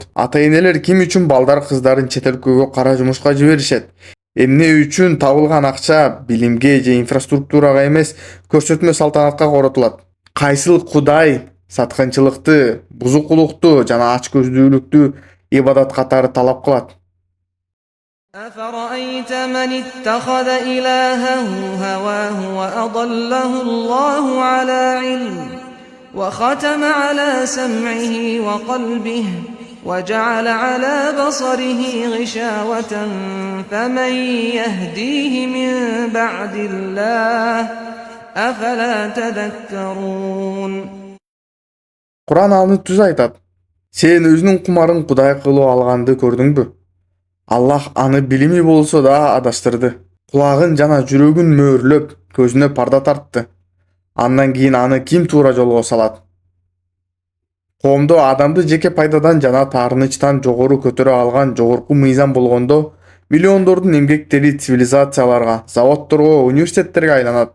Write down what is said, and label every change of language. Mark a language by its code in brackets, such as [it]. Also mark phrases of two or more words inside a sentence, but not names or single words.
[ky] Ата-энелер ким үчүн балдар кыздарын чет өлкөгө кара жумушка жиберишет? Эмне үчүн табылган акча билимге же инфраструктурага эмес, көрсөтмө салтанатка коротулат? Кайсыл кудай саткынчылыкты, бузукулукту жана ачкөздүүлүктү ибадат катары талап кылат? [ar] أفرأيت من اتخذ إلهه هواه وأضله الله على علم وختم على سمعه وقلبه وجعل على بصره غشاوة فمن يهديه من بعد الله أفلا تذكرون. [ky] Куран аны түз айтат. Сен өзүнүн кумарын кудай кылып алганды көрдүңбү? Аллах аны билими болсо да адаштырды. Кулагын жана жүрөгүн мөөрлөп, көзүнө парда тартты. Андан кийин аны ким туура жолго салат? Коомдо адамды жеке пайдадан жана таарынычтан жогору көтөрө алган жогорку мыйзам болгондо, миллиондордун эмгектери цивилизацияларга, заводдорго, университеттерге айланат.